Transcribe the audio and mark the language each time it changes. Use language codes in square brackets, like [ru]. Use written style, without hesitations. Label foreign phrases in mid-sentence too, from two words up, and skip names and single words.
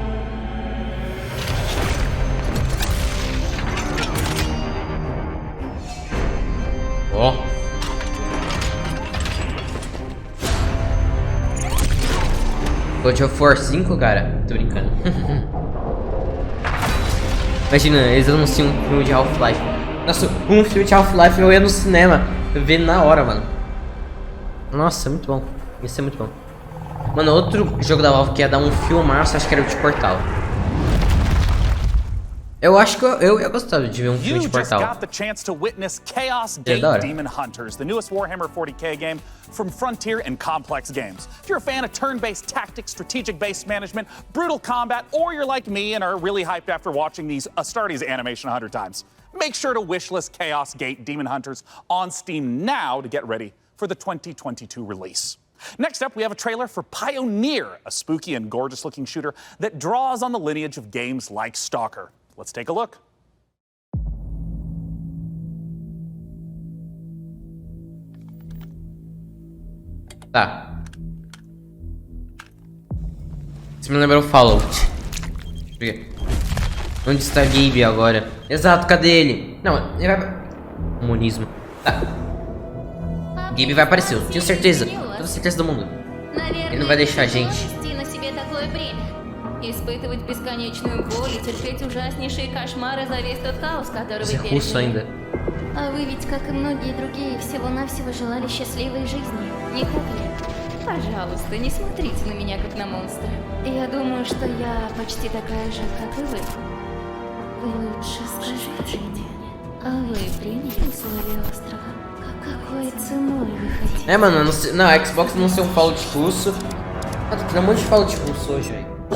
[pt] Ó. God of War 5, cara? Tô brincando. Imagina, eles anunciam um filme de Half-Life. Nossa, um filme de Half-Life eu ia no cinema. Eu vi na hora, mano. Nossa, muito bom. Isso é muito bom. Mano, outro jogo da Valve que ia dar um filmaço, acho que era o de Portal. Eu acho que eu ia gostar de ver um filme de Portal. [en] You just got the chance to witness Chaos Gate Demon Hunters, the newest Warhammer 40k game from Frontier and Complex Games. If you're a fan of turn-based tactics, strategic-based management, brutal combat, or you're like me and are really hyped after watching these Astartes animation 100 times, make sure to wishlist Chaos Gate Demon Hunters on Steam now to get ready for the 2022 release. Next up, we have a trailer for Pioneer, a spooky and gorgeous-looking shooter that draws on the lineage of games like Stalker. Let's take a look. [pt] Tá. Você me lembrou o Fallout. Onde está Gabe agora? Exato, cadê ele? Não, ele vai... Comunismo. Tá. Gabe vai aparecer, eu tenho certeza. Toda certeza do mundo. Ele não vai deixar a gente. [ru] Испытывать бесконечную боль и терпеть ужаснейшие кошмары за весь тот хаос, который вы пережили. А вы ведь, как и многие другие, всего-навсего желали счастливой жизни, не так ли? Пожалуйста, не смотрите на меня, как на монстра. Я думаю, что я почти такая же, как и вы. Вы лучше скажите мне, а вы приняли условия острова? Какой ценой вы хотите? [pt] É, mano, não, Xbox não ser um Fallout russo. Ah, tem um monte de Fallout russo hoje, velho.